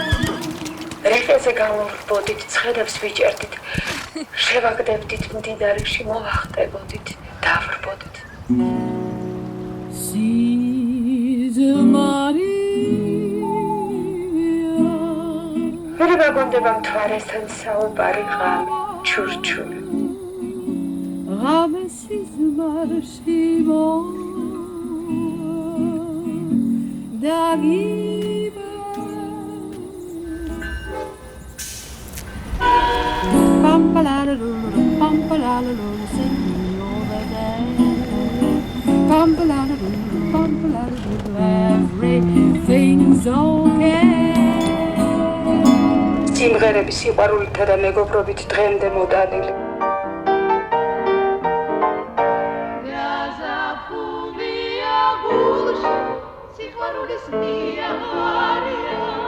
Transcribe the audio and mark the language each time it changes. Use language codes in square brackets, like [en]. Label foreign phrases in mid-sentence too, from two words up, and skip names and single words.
[ka] რეკეზე გამოვბოდით ცხენებს ვიჭერდით შევაგდებდით მდინარეში მოვახტებოდით დავრბოდით ვერ მაგონდება მთვარესთან საუბარი ღამე ჩურჩული ღამე სიზმარში დაგიბა Pam-pa-la-la-loo, pam-pa-la-la-loo, [en] singing all the day. Pam-pa-la-la-loo, pam-pa-la-la-loo, everything's okay. [ka] სიმღერები სიყვარულითა და მეგობრობით დღემდე მოტანილი. გაზაფხულია გულში, სიყვარულის მიაღარია.